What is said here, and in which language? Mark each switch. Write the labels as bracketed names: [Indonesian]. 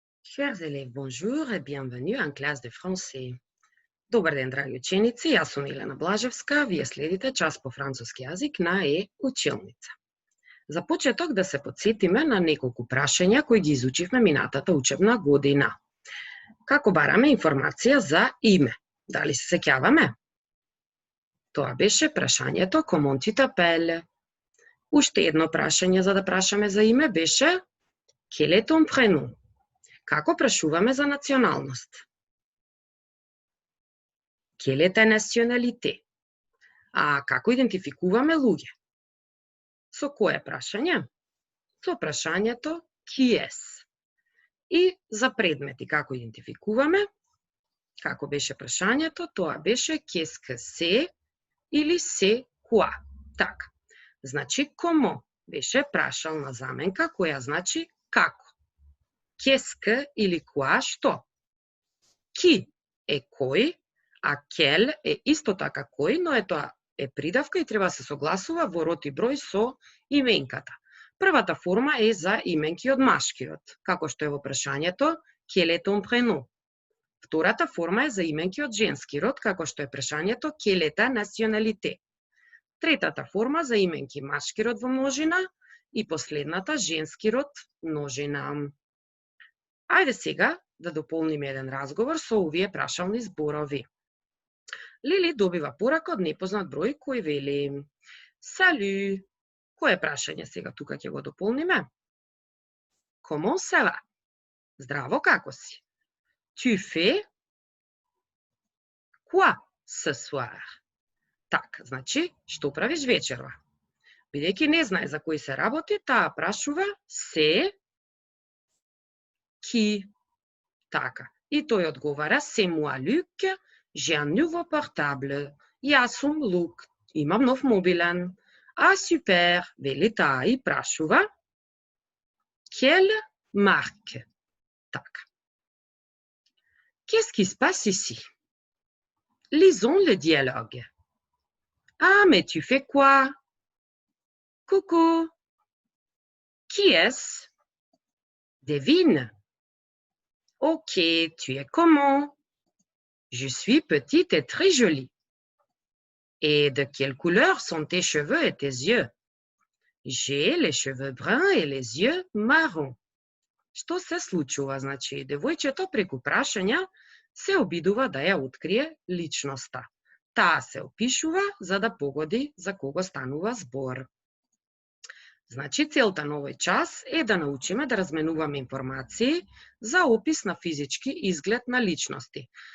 [French] Chers élèves, bonjour et bienvenue en classe de français. [Macedonian] Добар ден, драги ученици, јас сум Елена Блажевска, вие следите час по француски јазик на Училница. За почеток да се потсетиме на неколку прашања кои ги изучивме минатата учебна година. Како бараме информација за име? Дали се сеќаваме? Тоа беше прашањето [French] comment tu t'appelles. [Macedonian] Уште едно прашање за да прашаме за име беше [French] quel est ton prénom? [Macedonian] Како прашуваме за националност? [French] Quelle est ta nationalité? [Macedonian] А како идентификуваме луѓе? Со кое прашање? Со прашањето qui est. И за предмети како идентификуваме? Како беше прашањето? Тоа беше [French] qu'est-ce que c'est [Macedonian] или [French] c'est quoi. [Macedonian] Така. Значи comment беше прашална заменка која значи како. [French] Qu'est-ce que [Macedonian] или quoi што? Qui е кој, а quel е исто така кој, но тоа е придавка и треба се согласува во род и број со именката. Првата форма е за именки од машкиот, како што е во прашањето [French] quel est ton prénom. [Macedonian] Втората форма е за именки од женски род, како што е прашањето [French] quelle est ta nationalité. [Macedonian] Третата форма за именки машки род во множина и последната женски род множина. Ајде сега да дополниме еден разговор со овие прашални зборови. Лили добива порака од непознат број кој вели Салю. Кое прашање сега тука ќе го дополниме? [French] Comment ça va? [Macedonian] Здраво, како си? [French] Tu fais quoi ce soir? [Macedonian] Так, значи, што правиш вечерва? Бидејќи не знае за кој се работи, таа прашува се qui. Така. И тој одговара [French] c'est moi Luc, j'ai un nouveau portable. [Macedonian] Јас сум Лук, имам нов мобилен. А супер, вели таа и прашува [French] quelle marque. [Macedonian] Така. [French] Qu'est-ce qui se passe ici? Lisons le dialogue. Ah, mais tu fais quoi? Coucou. Qui est-ce? Devine. Ok, tu es comment? Je suis petite et très jolie. Et de quelle couleur sont tes cheveux et tes yeux? J'ai les cheveux bruns et les yeux marrons. [Macedonian] Што се случува? Значи, девојчето преку прашања се обидува да ја открие личноста. Таа се опишува за да погоди за кого станува збор. Значи, целта на овој час е да научиме да разменуваме информации за опис на физички изглед на личности.